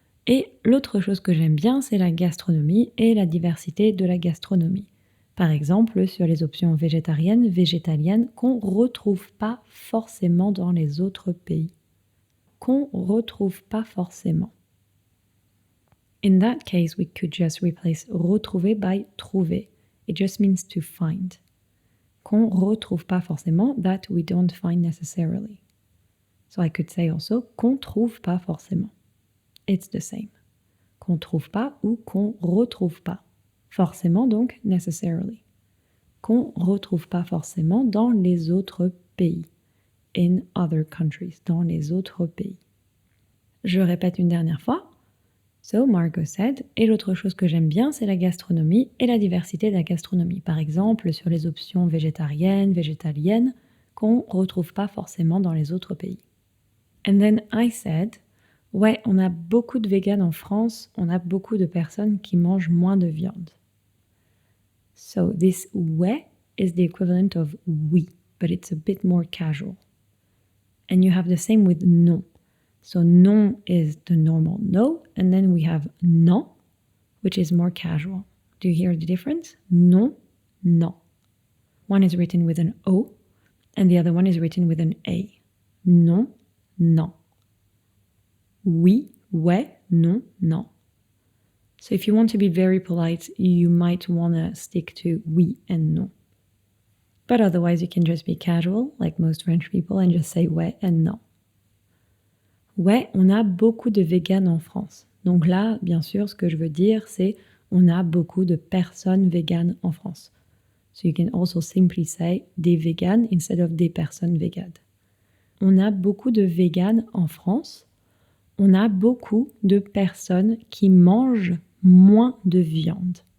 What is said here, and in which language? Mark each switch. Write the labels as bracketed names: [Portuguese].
[French] Et l'autre chose que j'aime bien, c'est la gastronomie et la diversité de la gastronomie. Par exemple, sur les options végétariennes, végétaliennes, qu'on ne retrouve pas forcément dans les autres pays. Qu'on ne retrouve pas forcément. [English] In that case, we could just replace retrouver by trouver. It just means to find. [French] Qu'on ne retrouve pas forcément, [English] that we don't find necessarily. So I could say also [French] qu'on ne trouve pas forcément. [English] It's the same. [French] Qu'on ne trouve pas ou qu'on ne retrouve pas. Forcément donc, [English] necessarily. [French] Qu'on ne retrouve pas forcément dans les autres pays. [English] In other countries, [French] dans les autres pays. Je répète une dernière fois. [English] So, Margot said, [French] et l'autre chose que j'aime bien, c'est la gastronomie et la diversité de la gastronomie. Par exemple, sur les options végétariennes, végétaliennes, qu'on ne retrouve pas forcément dans les autres pays. [English] And then I said, [French] ouais, on a beaucoup de véganes en France, on a beaucoup de personnes qui mangent moins de viande. [English] So, this ouais is the equivalent of oui, but it's a bit more casual. And you have the same with non. So non is the normal no, and then we have non, which is more casual. Do you hear the difference? Non, non. One is written with an O, and the other one is written with an A. [French] Non, non. Oui, ouais, non, non. [English] So if you want to be very polite, you might want to stick to oui and non. But otherwise, you can just be casual, like most French people, and just say ouais and non. [French] Ouais, on a beaucoup de véganes en France. Donc là, bien sûr, ce que je veux dire, c'est on a beaucoup de personnes véganes en France. [English] So you can also simply say des véganes instead of des personnes véganes. [French] On a beaucoup de véganes en France. On a beaucoup de personnes qui mangent moins de viande.